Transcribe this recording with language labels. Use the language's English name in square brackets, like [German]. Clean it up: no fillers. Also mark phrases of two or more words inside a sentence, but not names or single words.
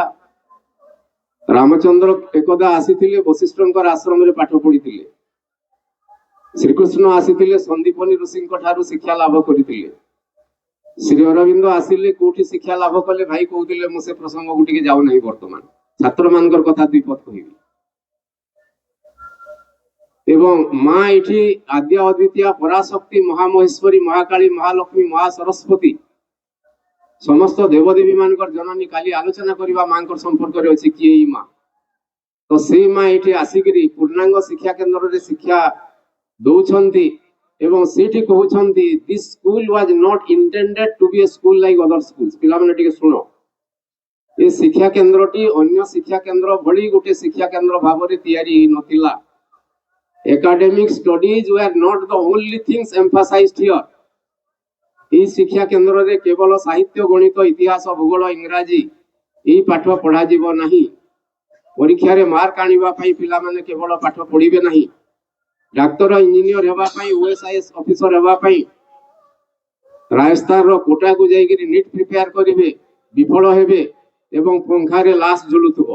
[Odia] ରାମଚନ୍ଦ୍ର ଏକଦା ଆସିଥିଲେ, ବଶିଷ୍ଠଙ୍କର ଆଶ୍ରମରେ ପାଠ ପଢିଥିଲେ। ଶ୍ରୀକୃଷ୍ଣ ଆସିଥିଲେ, ସନ୍ଦୀପନୀ ଋଷିଙ୍କ ଠାରୁ ଶିକ୍ଷା ଲାଭ କରିଥିଲେ। ଶ୍ରୀ ଅରବିନ୍ଦ ଆସିଲେ, କୋଉଠି ଶିକ୍ଷା ଲାଭ କଲେ ଭାଇ କହୁଥିଲେ, ମୁଁ ସେ ପ୍ରସଙ୍ଗକୁ ଟିକେ ଯାଉନାହିଁ ବର୍ତ୍ତମାନ, ଛାତ୍ର ମାନଙ୍କର କଥା ଦୁଇ ପଦ କହିବି। এবং মা এটি ଆଦ୍ୟ ଅଦ୍ୱିତୀୟା ପରାଶକ୍ତି ମହାମହେଶ୍ୱରୀ ମହାକାଳୀ ମହାଲକ୍ଷ୍ମୀ ମହାସରସ୍ୱତୀ ସମସ୍ତ ଦେବଦେବୀ ମାନଙ୍କର ଜନନୀ କାଲି ଆଲୋଚନା କରିବା ମାଙ୍କର ସମ୍ପର୍କରେ ଅଛି କିଏ ଏଇ ମା। ତ ସେଇ ମା ଏଠି ଆସିକିରି ପୂର୍ଣ୍ଣାଙ୍ଗ ଶିକ୍ଷା କେନ୍ଦ୍ରରେ ଶିକ୍ଷା ଦଉଛନ୍ତି ଏବଂ ସେଇଠି କହୁଛନ୍ତି [English] This school was not intended to be a school like other school. [Odia] ପିଲାମାନେ ଟିକେ ଶୁଣ, ଏ ଶିକ୍ଷା କେନ୍ଦ୍ରଟି ଅନ୍ୟ ଶିକ୍ଷା କେନ୍ଦ୍ର ଭଳି ଗୋଟେ ଶିକ୍ଷା କେନ୍ଦ୍ର ଭାବରେ ତିଆରି ହେଇନଥିଲା। [English] Academic studies were not the only things emphasized here. [Odia] এই ଶିକ୍ଷା କେନ୍ଦ୍ରରେ କେବଳ ସାହିତ୍ୟ ଗଣିତ ଇତିହାସ ଭୂଗୋଳ ଇଂରାଜୀ ଏଇ ପାଠ ପଢାଯିବ ନାହିଁ। ପରୀକ୍ଷାରେ ମାର୍କ ଆଣିବା ପାଇଁ ପିଲାମାନେ କେବଳ ପାଠ ପଢିବେ ନାହିଁ। ଡାକ୍ତର ଇଞ୍ଜିନିୟର ହେବା ପାଇଁ ଓଏସ୍ଆଇଏସ୍ ଅଫିସର ହେବା ପାଇଁ ରାଜସ୍ଥାନର କୋଟାକୁ ଯାଇକିରି ନିଟ୍ ପ୍ରିପେୟାର କରିବେ, ବିଫଳ ହେବେ ଏବଂ ପଙ୍ଖାରେ ଲାଶ ଝୁଲୁଥିବ।